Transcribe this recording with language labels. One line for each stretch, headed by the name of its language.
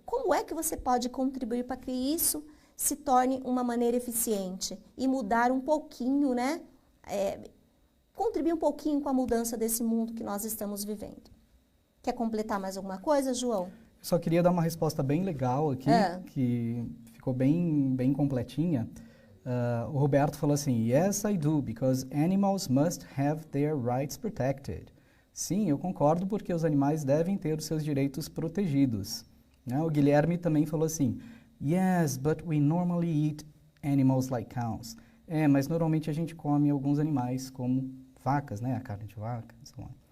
Portuguese: Como é que você pode contribuir para que isso se torne uma maneira eficiente e mudar um pouquinho, né? Contribuir um pouquinho com a mudança desse mundo que nós estamos vivendo. Quer completar mais alguma coisa, João? Só queria dar uma resposta bem legal aqui, que ficou bem completinha. O Roberto falou assim,
English: yes, I do, because animals must have their rights protected.
Portuguese: Sim, eu concordo, porque os animais devem ter os seus direitos protegidos. Né? O Guilherme também falou assim,
English: yes, but we normally eat animals like cows.
Portuguese: Mas normalmente a gente come alguns animais, como vacas, né? A carne de vaca, e
English: so on.